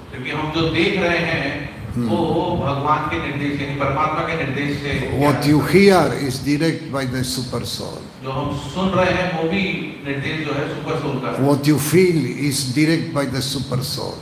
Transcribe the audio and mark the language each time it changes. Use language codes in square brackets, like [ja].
[hi] क्योंकि हम जो देख रहे हैं वो भगवान के निर्देश यानी परमात्मा के निर्देश से [en] What you hear is direct by the super soul. [hi] जो हम सुन रहे हैं वो भी निर्देश जो है सुपर सोल का है। [en] What you feel is direct by the super soul.